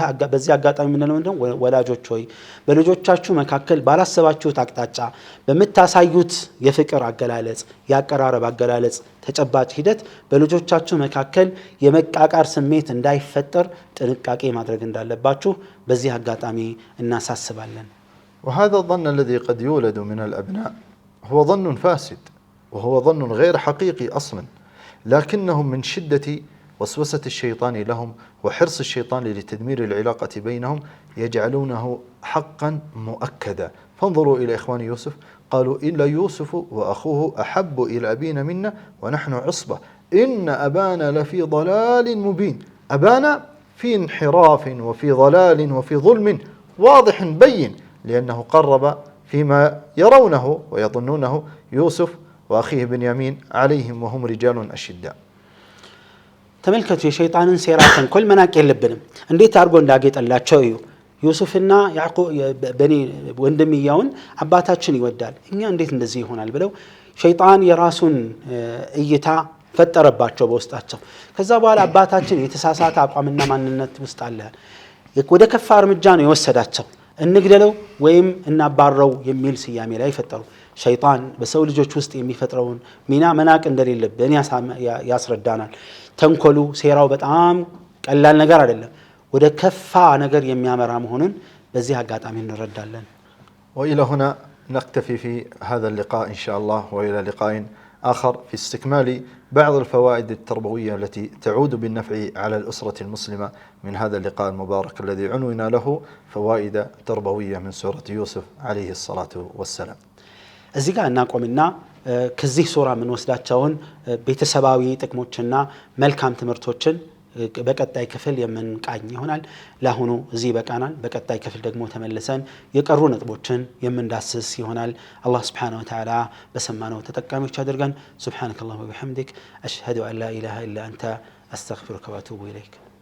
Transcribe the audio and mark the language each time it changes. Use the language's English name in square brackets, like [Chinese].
[Amharic] በዚህ አጋጣሚ ምንለው እንደው ወላጆች ሆይ በልጆቻችሁ መካከል ባላሰባችሁት አቅጣጫ በመታሳዩት የፍቅር አገላለጽ ያቀራረብ አገላለጽ ተጨባጭ ሂደት በልጆቻችሁ መካከል የመቃቃር ስሜት እንዳይፈጠር ጥንቃቄ ማድረግ እንዳለባችሁ በዚህ አጋጣሚ እናሳስባለን። [Arabic] وهذا الظن الذي قد يولد من الأبناء هو ظن فاسد وهو ظن غير حقيقي أصلا، لكنهم من شدة وسوسة الشيطان لهم وحرص الشيطان لتدمير العلاقة بينهم يجعلونه حقا مؤكدا. فانظروا إلى إخوان يوسف، قالوا إلا يوسف وأخوه أحب إلى أبينا منا ونحن عصبة إن أبانا لفي ضلال مبين. أبانا في انحراف وفي ضلال وفي ظلم واضح بين، لأنه قرب فيما يرونه ويظنونه يوسف وأخيه بنيامين عليهم وهم رجال أشداء. [Amharic] ተመልከቱ የሸይጣንን ሴራ ተንኮል መናቅ የለብንም። እንዴት አድርጎ እንዳጌጠላቸው እዩ። ዩሱፍና ያዕቆብ በኔ ወንድምያውን አባታችን ይወዳል እኛ እንዴት እንደዚህ ይሆናል ብለው ሸይጣን የራሱን እይታ ፈጠረባቸው በውስጣቸው። ከዛ በኋላ አባታችን የተሳሳተ አቋምና ማንነት ውስጥ አለ። ወደ ከፋ እርምጃ ነው የወሰዳቸው። እንግደለው ወይም እናባረው የሚል ስያሜ ላይ ፈጠሩ። ሸይጣን በሰው ልጆች ውስጥ የሚፈጥረውን ሚና መናቅ እንደሌለብን ያስረዳናል። ተንኮሉ ሴራው በጣም ቀላል ነገር አይደለም፣ ወደ ከፋ ነገር የሚያመራ መሆኑን በዚህ አጋጣሚ እንረዳለን። [Arabic] وإلى هنا نكتفي في هذا اللقاء إن شاء الله، وإلى لقاء آخر في استكمال بعض الفوائد التربوية التي تعود بالنفع على الأسرة المسلمة من هذا اللقاء المبارك الذي عنونا له فوائد تربوية من سورة يوسف عليه الصلاة والسلام. [Amharic] እዚህ ጋር እናቆምና ከዚህ ሱራ ምን ወስዳቸውን ቤተሰባዊ ጥቅሞችና መልካም ትምህርቶችን በቀጣይ ክፍል የምንቃኝ ይሆናል። ለአሁኑ እዚህ በቃናል። በቀጣይ ክፍል ደግሞ ተመልሰን የቀሩ ነጥቦችን የምንዳስስ ይሆናል። አላህ Subhanahu Wa Ta'ala በሰማነው ተጠቃሚዎች አድርገን። [Arabic] ሱብሃነከ አላሁመ ወቢሐምዲክ አሽሀዱ አን ላ ኢላሃ ኢላ አንተ አስተግፊሩከ ወአቱቡ ኢለይክ።